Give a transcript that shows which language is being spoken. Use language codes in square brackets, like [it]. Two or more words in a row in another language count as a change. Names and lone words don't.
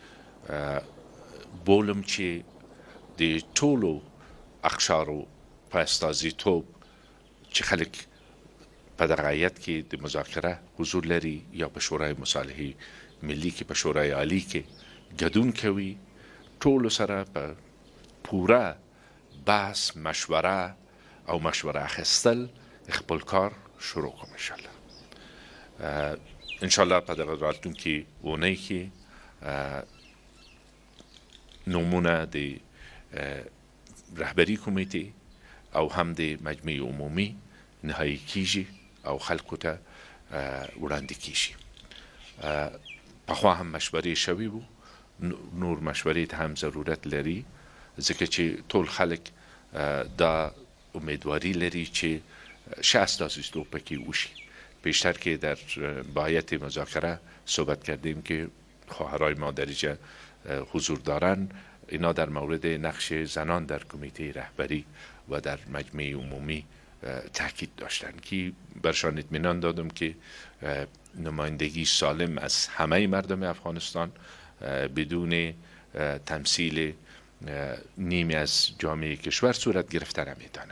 [ps] بولم چې د ټولو اقشارو په استازیتوب چې خلک په دغه هیئت کې د مذاکره حضور لري یا په شورای مصالحه ملی کې په شورای عالی کې ګډون کوي، ټولو سره په پوره بحث، مشوره او مشوره اخیستل خپل کار شروع کوم انشاءالله په دغه راتلونکي اونۍ کې نومونه د رهبری کمیته او هم د مجمع عمومی نهایی کیږي او خلکو ته وړاندې کیږي. پخوا هم مشورې شوي وو، نور مشورې ته هم ضرورت لري ځکه چې ټول خلک دا امیدواری لري چې ښه استازیتوب پکې وشي. [fa] پیشتر که در با هیئت مذاکره صحبت کردیم که خواهرای ما در اینجا حضور دارن، اینا در مورد نقش زنان در کمیته رهبری و در مجمع عمومی تاکید داشتن که برشان اطمینان دادم که نمایندگی سالم از همه مردم افغانستان بدون تمثیل نیمی از جامعه کشور صورت گرفته نمیتونه.